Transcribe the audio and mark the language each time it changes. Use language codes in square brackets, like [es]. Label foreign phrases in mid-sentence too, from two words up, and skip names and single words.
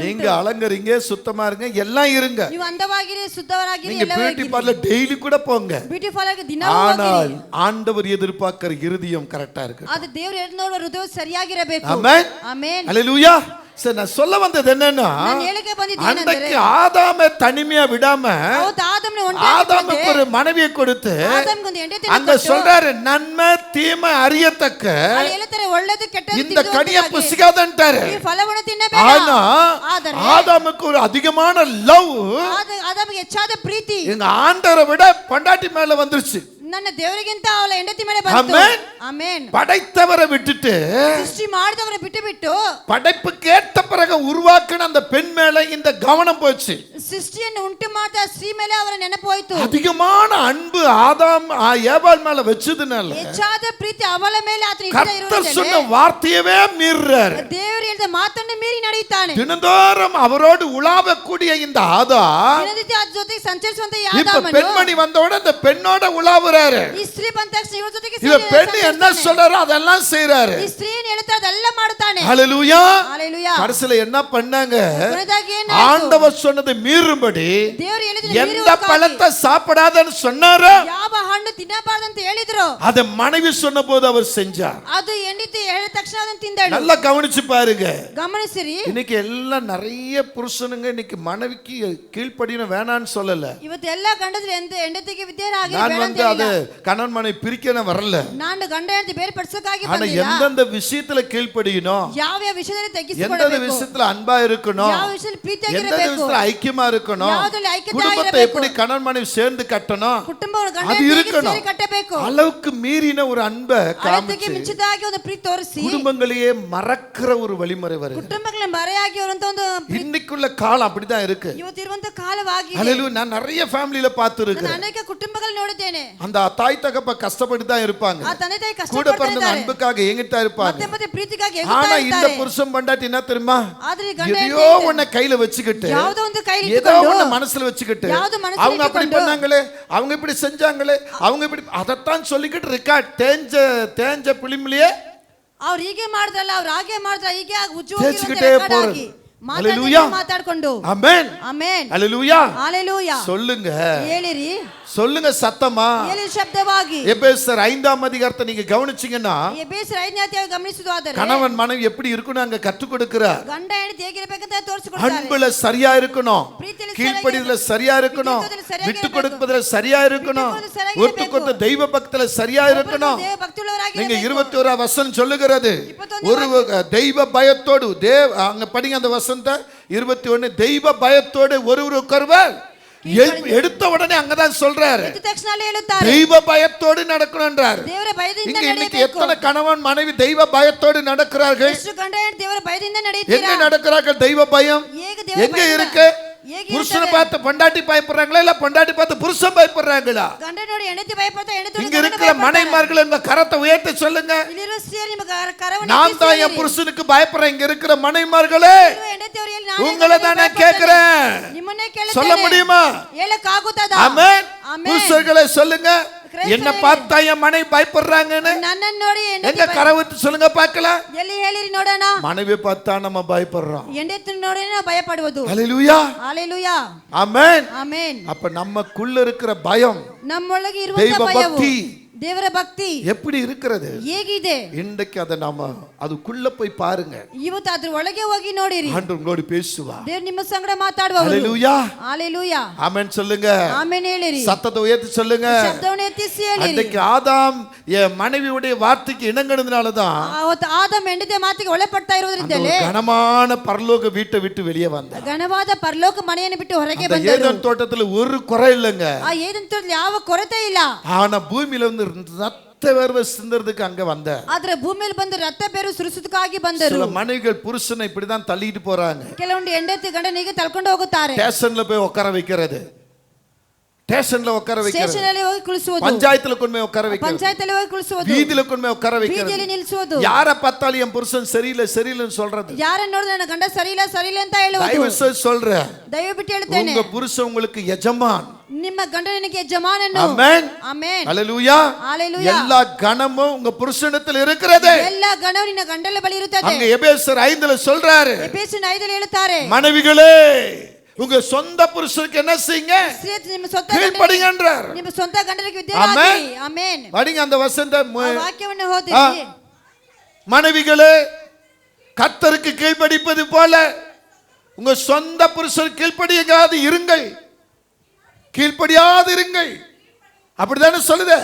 [ta] நீங்க அலங்கரிங்க, சுத்தமா இருங்க, எல்லாம் இருங்க. [kn] ನೀವು ಅಂದವಾಗಿರಿ, ಶುದ್ಧವರಾಗಿರಿ, [ta] நீங்க [kn] ಎಲ್ಲ [en] beauty parlour [ta] டெய்லி கூட போங்க. [en] beauty parlour [kn] ದಿನ [ta] ஆனால் [kn] ಹೋಗಿರಿ. [ta] ஆண்டவர் எதிர்பார்க்கிற இருதயம் கரெக்டா இருக்கு. [kn] ಅದು ದೇವರು ಎದ್ದು ನೋಡುವ ಹೃದಯ ಸರಿಯಾಗಿರಬೇಕು. [ta] ஆமென். [kn] ಆಮೆನ್. [ta] ஹல்லேலூயா. சரி, நான் சொல்ல வந்தது என்னன்னா, [kn] ನಾನು ಹೇಳಿಕೆ ಬಂದಿದ್ದೇನೆ [ta] அன்றைக்கு ஆதாமை தனிமையா விடாம [kn] ಹೌದು ಆದಾಮನ ಒಂಟಿಯಾಗಿ [ta] ஆதாமுக்கு ஒரு மனைவியை கொடுத்து [kn] ಆದಾಮನಿಗೆ ಒಂದು ಹೆಂಡತಿ [ta] அங்க சொல்றாரு, நன்மை தீமை அறியத்தக்க [kn] ಅಲ್ಲಿ ಹೇಳ್ತಾರೆ ಒಳ್ಳೆದು ಕೆಟ್ಟದ್ದು [ta] இந்த கனியை புசிக்காதன்ட்டாரு. [kn] ಈ ಫಲವನ್ನು ತಿನ್ನಬೇಡ. [ta] ஆனா [kn] ಆದರೆ [ta] ஆதாமுக்கு ஒரு அதிகமான லவ் [kn] ಆದಾಮಿಗೆ ಹೆಚ್ಚಾದ ಪ್ರೀತಿ [ta] எங்க ஆண்டவரை விட பொண்டாட்டி மேல வந்துருச்சு. [kn] ನನ್ನ ದೇವರಿಗಿಂತ ಅವಳ ಹೆಂಡತಿ ಮೇಲೆ ಬಂತು. [ta] ஆமென். [kn] ಆಮೆನ್. [ta] படைத்தவரை விட்டுட்டு [kn] ಸೃಷ್ಟಿ ಮಾಡಿದವರ ಬಿಟ್ಟು [ta] படைப்பு கேட்ட பிறகு உருவாக்கின அந்த பெண் மேல இந்த கவனம் போச்சு. [kn] ಸೃಷ್ಟಿಯನ್ನು ಉಂಟು ಮಾಡ್ತಾ ಸ್ತ್ರೀ ಮೇಲೆ ಅವರ ನೆನಪು ಹೋಯಿತು. [ta] அதிகமான அன்பு ஆதாம் ஏவாள் மேல வச்சதுனால [kn] ಹೆಚ್ಚಾದ ಪ್ರೀತಿ ಅವಳ ಮೇಲೆ ಆತನ [ta] கர்த்தர் சொன்ன வார்த்தையவே மீறாரு. [kn] ದೇವರು ಹೇಳಿದ ಮಾತನ್ನು ಮೀರಿ ನಡೆಯುತ್ತಾನೆ. [ta] தினந்தோறும் அவரோடு உலாவக்கூடிய இந்த ஆதாம் [kn] ದಿನನಿತ್ಯ ಆತ ಜೊತೆಗೆ ಸಂಚರಿಸುವಂತ ಈ [ta] இப்ப [kn] ಆದಾಮನು [ta] பெண்மணி வந்தோட அந்த பெண்ணோட உலாவுறாரு. [kn] ಈ ಸ್ತ್ರೀ ಬಂದ ತಕ್ಷಣ ಇವಳ ಜೊತೆಗೆ [ta] இவ பெண் என்ன சொல்றாரோ அதெல்லாம் செய்றாரு. [kn] ಈ ಸ್ತ್ರೀ ಏನು ಹೇಳ್ತಾ ಅದೆಲ್ಲ ಮಾಡುತ್ತಾನೆ. [ta] ஹல்லேலூயா. [kn] ஹalleluya. [ta] கடைசில என்ன பண்ணாங்க? [kn] ಕೊನೆಯದಾಗಿ ಏನಾಯ್ತು? [ta] ஆண்டவர் சொன்னதை மீறும்படி [kn] ದೇವರು ಹೇಳಿದ [ta] எந்த பழத்தை சாப்பிடாதன்னு சொன்னாரோ [kn] ಯಾವ ಹಣ್ಣು ತಿನ್ನಬಾರದಂತ ಹೇಳಿದ್ರು [ta] அத மனைவி சொன்னபோது அவர் செஞ்சார். [kn] ಅದು ಹೆಂಡತಿ ಹೇಳಿದ ತಕ್ಷಣ ಅದನ್ನು ತಿಂದಳು. [ta] நல்லா கவனிச்சு பாருங்க. [kn] ಗಮನಿಸಿರಿ, [ta] இன்னைக்கு எல்லாம் நிறைய புருஷனுங்க இன்னைக்கு மனைவிக்கு கீழ்ப்படியணும் வேணான்னு சொல்லல. [kn] ಇವತ್ತು ಎಲ್ಲ ಗಂಡದ್ರು ಹೆಂಡತಿಗೆ ವಿಧೇಯರಾಗಿ [ta] நான் வந்து அது கணவன் மனைவி பிரிக்க வரல. [kn] ನಾನು ಗಂಡ ಹೆಂಡತಿ ಬೇರ್ಪಡಿಸೋಕಾಗಿ [ta] ஆனா [kn] ಬಂದಿಲ್ಲ. [ta] எந்தெந்த விஷயத்துல கீழ்ப்படியணும், [kn] ಯಾವ ವಿಷಯದಲ್ಲಿ [ta] எந்தெந்த [kn] ತಗ್ಗಿಸಿಕೊಳ್ಳಬೇಕು, [ta] விஷயத்துல அன்பா இருக்கணும், [kn] ಯಾವ ವಿಷಯದಲ್ಲಿ [ta] எந்தெந்த [kn] ಪ್ರೀತಿಯಾಗಿರಬೇಕು, [ta] விஷயத்துல ஐக்கியமா இருக்கணும், [kn] ಯಾವುದರಲ್ಲಿ ಐಕ್ಯತೆ [ta] குடும்பத்தை [kn] ಆಗಿರಬೇಕು, [ta] எப்படி கணவன் மனைவி சேர்ந்து கட்டணும், [kn] ಕುಟುಂಬವನ್ನು ಗಂಡ [ta] அது [kn] ಹೆಂಡತಿ [ta] இருக்கணும். [kn] ಸೇರಿ ಕಟ್ಟಬೇಕು. [ta] அளவுக்கு மீறின ஒரு அன்பை [kn] ಅಳತೆಗೆ [ta] காமிச்சு [kn] ಮಿಂಚಿದಾಗಿ ಒಂದು ಪ್ರೀತಿ ತೋರಿಸಿ [ta] குடும்பங்களையே மறக்கிற ஒரு வழிமுறை வருது. [kn] ಕುಟುಂಬಗಳ ಮರೆಯಾಗಿ ಇರುವಂತ ಒಂದು [ta] இன்னைக்குள்ள காலம் அப்படிதான் இருக்கு. [kn] ಇವತ್ತಿರುವಂತ ಕಾಲವಾಗಿದೆ. [ta] ஹல்லேலூயா. நான் நிறைய ஃபேமிலில பார்த்து [kn] ನಾನು [ta] இருக்கேன். [kn] ಅನೇಕ ಕುಟುಂಬಗಳು ನೋಡಿದ್ದೇನೆ. [ta] அந்த தாய் தகப்ப கஷ்டப்பட்டு தான் இருப்பாங்க. [kn] ಆ ತಂದೆ ತಾಯಿ [ta] கூட [kn] ಕಷ್ಟಪಡ್ತಾ [ta] பிறந்த [kn] ಇದ್ದಾರೆ. [ta] அன்புக்காக ஏங்கிட்டா இருப்பாங்க. [kn] ಮತ್ತೆ ಮತ್ತೆ ಪ್ರೀತಿಗಾಗಿ [ta] ஆனா [kn] ಎಗುತ್ತಾ [ta] இந்த [kn] ಇರ್ತಾರೆ. [ta] புருஷன் பண்டாட்டி என்ன தெரியுமா, [kn] ಆದ್ರೆ ಗಂಡ [ta] எதையோ ஒன்ன கையில வச்சுக்கிட்டு [kn] ಯಾವುದೋ ಒಂದು ಕೈಲಿ [ta] ஏதோ [kn] ಇಟ್ಟುಕೊಂಡು [ta] ஒன்ன மனசுல வச்சுக்கிட்டு [kn] ಯಾವುದು ಮನಸ್ಸಲ್ಲಿ [ta] அவங்க அப்படி [kn] ಇಟ್ಟುಕೊಂಡು [ta] பண்ணாங்களே, அவங்க இப்படி செஞ்சாங்களே, அவங்க இப்படி அதத்தான் சொல்லிக்கிட்டு ரெக்கார்ட் தேஞ்ச பிலிம்லயே [kn] ಅವ್ರು ಹೀಗೆ ಮಾಡಿದ್ರಲ್ಲ, ಅವ್ರು ಹಾಗೆ ಮಾಡಿದ್ರ, ಹೀಗೆ [ta] தேய்ச்சிக்கிட்டே போறது. ஹல்லேலூயா. [kn] ಮಾತಾಡ್ಕೊಂಡು [ta] ஆமென். [kn] ಆಮೆನ್. [ta] ஹல்லேலூயா. [kn] ஹalleluya. [ta] சொல்லுங்க, [kn] ಹೇಳಿರಿ, [ta] சொல்லுங்க சத்தமா. [kn] ಹೇಳಿ ಶಬ್ದವಾಗಿ. [ta] எபேசர் 5ஆம் அதிகாரத்தை நீங்க கவனிச்சீங்கன்னா [kn] ಎಬೇಸರ 5ನೇ ಅಧ್ಯಾಯ ಗಮನಿಸುವುದಾದರೆ [ta] கணவன் மனைவி எப்படி இருக்கணும் அங்க கற்றுக் கொடுக்கிறார். [kn] ಗಂಡ ಹೆಂಡತಿ ಹೇಗಿರಬೇಕಂತ ತೋರಿಸಿಕೊಡ್ತಾರೆ. [ta] அன்புல சரியா இருக்கணும், [kn] ಪ್ರೀತಿಯಲ್ಲಿ [ta] கீழ்ப்படிதல சரியா இருக்கணும், விட்டு கொடுப்பதுல சரியா இருக்கணும், ஒருத்தருக்கு தெய்வ பக்தியில சரியா இருக்கணும். [kn] ದೇವ ಭಕ್ತಿಯುಳ್ಳವರಾಗಿ [ta] நீங்க 21ஆம் வசனம் சொல்லுகிறது, ஒரு தெய்வ பயத்தோடு அங்க படிங்க அந்த வசனத்தை 21. தெய்வ பயத்தோடு ஒருவருக்கொருவர் எடுத்த உடனே அங்கதான் சொல்றாரு, [kn] ತಕ್ಷಣ ಹೇಳುತ್ತಾರೆ [ta] தெய்வ பயத்தோடு நடக்கணும்ன்றார். [kn] ದೇವರ ಭಯದಿಂದ [ta] இங்க இன்னைக்கு [kn] ನಡೆಯಬೇಕು. [ta] எத்தனை கணவன் மனைவி தெய்வ பயத்தோடு நடக்கிறார்கள்? [kn] ಎಷ್ಟು ಗಂಡ ಹೆಂಡತಿ ದೇವರ ಭಯದಿಂದ [ta] எங்க [kn] ನಡೆಯುತ್ತೀರಾ? [ta] நடக்கிறார்கள்? தெய்வ பயம் [kn] ಹೇಗೆ ದೇವರ [ta] எங்க [kn] ಭಯ [ta] இருக்கு? [kn] ಹೇಗೆ [ta] புருஷனை [kn] ಇರುತ್ತದೆ? [ta] பார்த்து பொண்டாட்டி பயப்படுறாங்களா இல்ல பொண்டாட்டி பார்த்து புருஷன் பயப்படுறாங்களா? [kn] ಗಂಡ ನೋಡಿ ಹೆಂಡತಿ ಭಯಪಡ್ತಾ, ಹೆಂಡತಿ [ta] இங்க இருக்கிற மனைமார்கள் உங்க கரத்தை உயர்த்தி சொல்லுங்க, [kn] ಇಲ್ಲಿರುವ ಸ್ತ್ರೀಯರು ನಿಮ್ಮ ಕರವನ್ನು [ta] நான் தான் என் புருஷனுக்கு பயப்படுறேன். இங்க இருக்கிற மனைமார்களே [kn] ಹೆಂಡತಿಯವರಿಗೆ [ta] உங்களை தான் நான் கேட்கிறேன், [kn] ನಿಮ್ಮನ್ನೇ [ta] சொல்ல [kn] ಕೇಳುತ್ತೇನೆ. [ta] முடியுமா? [kn] ಹೇಳಕ್ಕಾಗುತ್ತದಾ? [ta] ஆமென். [kn] ஆமென். [ta] புருஷர்களே சொல்லுங்க, என்ன பார்த்தா என் மனைவி பயப்படுறாங்கன்னு [kn] ನನ್ನನ್ನು ನೋಡಿ [ta] எங்க கரவத்து சொல்லுங்க பார்க்கலாம். [kn] ಎಲ್ಲಿ ಹೇಳಿರಿ ನೋಡೋಣ. [ta] மனைவி பார்த்தா நம்ம பயப்படுறோம். [kn] ಹೆಂಡತಿ ನೋಡಿ ನಾವು ಭಯಪಡುವುದು. [ta] ஹல்லேலூயா. [kn] ஹalleluya. [ta] ஆமென். [kn] ಆಮೆನ್. [ta] அப்ப நமக்குள்ள இருக்கிற பயம், [kn] ನಮ್ಮೊಳಗೆ [ta] தெய்வ [kn] ಇರುವಂತ ಭಯವು, [ta] பக்தி, [kn] ದೇವರ ಭಕ್ತಿ [ta] எப்படி இருக்கிறது [kn] ಹೇಗಿದೆ [ta] இன்றைக்கு அதை நாம அதுக்குள்ள போய் பாருங்க. [kn] ಇವತ್ತು ಅದ್ರ ಒಳಗೆ ಹೋಗಿ ನೋಡಿರಿ. [ta] ஆண்டவர் உங்களோடு பேசுவா. [kn] ದೇವರು ನಿಮ್ಮ ಸಂಗಡ ಮಾತಾಡುವವರು. [ta] ஹalleluya [kn] ஹalleluya [ta] ஆமென் சொல்லுங்க. [kn] ಆಮೆನ್ ಹೇಳಿರಿ. [ta] சத்தத்தை உயர்த்தி சொல்லுங்க. [kn] ಶಬ್ದವನ್ನು ಎತ್ತಿಸಿ ಹೇಳಿರಿ. [ta] அன்றைக்கு ஆதாம் மனைவியுடைய வார்த்தைக்கு இணங்கினதுனால தான் [kn] ಅವತ್ತು ಆದಾಮ ಹೆಂಡತಿಯ ಮಾತಿಗೆ ಒಳಪಡ್ತಾ ಇರೋದ್ರಿಂದಲೇ [ta] கனமான பரலோக வீட்டை விட்டு வெளியே வந்தார். [kn] ಘನವಾದ ಪರಲೋಕ ಮನೆಯನ್ನು ಬಿಟ್ಟು ಹೊರಗೆ [ta] அந்த [kn] ಬಂದರು. [ta] ஏதேன் தோட்டத்துல ஒரு குறை இல்லைங்க. [kn] ಆ ಏದೆನ್ ತೋಟದಲ್ಲಿ ಯಾವ ಕೊರತೆ ಇಲ್ಲ. [ta] ஆனா பூமியில வந்து ரத்த வேர்வை சிந்தறதுக்கு அங்க வந்த. [kn] ಆದ್ರೆ ಭೂಮಿಯಲ್ಲಿ ಬಂದು ರಕ್ತ ಬೇರು ಸುರಿಸುವುದಕ್ಕಾಗಿ ಬಂದರು. [ta] சில மனைவிகள் புருஷனை இப்படிதான் தள்ளிட்டு போறாங்க. [kn] ಕೆಲವೊಂದು ಹೆಂಡತಿ ಗಂಡನಿಗೆ ತಳ್ಕೊಂಡು ಹೋಗುತ್ತಾರೆ. [ta] ஸ்டேஷன்ல போய் உட்கார வைக்கிறது. ஸ்டேஷன்ல உட்கார வைக்கிறது. [kn] ಸ್ಟೇಷನಲ್ಲಿ ಹೋಗಿ ಕುಳಿಸುವುದು. [ta] பஞ்சாயத்துல கொண்டு போய் உட்கார வைக்கிறது. [kn] ಪಂಚಾಯತಿಯಲ್ಲಿ ಹೋಗಿ ಕುಳಿಸುವುದು. [ta] வீதியில கொண்டு போய் உட்கார வைக்கிறது. [kn] ಬೀದಿಯಲ್ಲಿ ನಿಲ್ಲಿಸುವುದು. [ta] யார பார்த்தாலும் என் புருஷன் சரியில்லை சரியில்லைன்னு சொல்றது. [kn] ಯಾರನ್ನ ನೋಡಿದ್ರೆ ನನ್ನ ಗಂಡ ಸರಿ ಇಲ್ಲ ಅಂತ ಹೇಳುವುದು. [ta] தயவு செய்து சொல்றேன். [kn] ದಯವಿಟ್ಟು ಹೇಳ್ತೇನೆ. [ta] உங்க புருஷன் உங்களுக்கு எஜமான். [kn] ನಿಮ್ಮ ಗಂಡನಿಗೆ ಯಜಮಾನನು. ಆಮೆನ್ ಆಮೆನ್ [ta] ஹalleluya [kn] ஹalleluya [ta] எல்லா கனமும் உங்க புருஷனிடத்தில் இருக்கிறது. [kn] ಎಲ್ಲ ಗಣವು ನಿನ್ನ ಗಂಡನ ಬಳಿ ಇರುತ್ತದೆ. [ta] அங்க எபேசியர் 5ல சொல்றாரு. [kn] ಎಫೆಸೀಯನ 5ರಲ್ಲಿ ಹೇಳುತ್ತಾರೆ. [ta] மனைவிகளே உங்க சொந்த புருஷனுக்கு என்ன செய்யுங்க? [kn] ನಿಮ್ಮ ಸ್ವಂತ [ta] கீழ்ப்படிங்கன்றார். [kn] ನಿಮ್ಮ ಸ್ವಂತ ಗಂಡನಿಗೆ ವಿಧೇಯರಾಗಿರಿ. ಆಮೆನ್ [ta] படிங்க அந்த வசனத்தை. [kn] ವಾಕ್ಯವನ್ನು ಓದಿರಿ. [ta] மனைவிகளே கர்த்தருக்கு கீழ்ப்படிப்பது போல உங்க சொந்த புருஷனுக்கு கீழ்ப்படியாது இருங்கள். கீழ்ப்படியாது இருங்கள். அப்படிதானே சொல்லுது.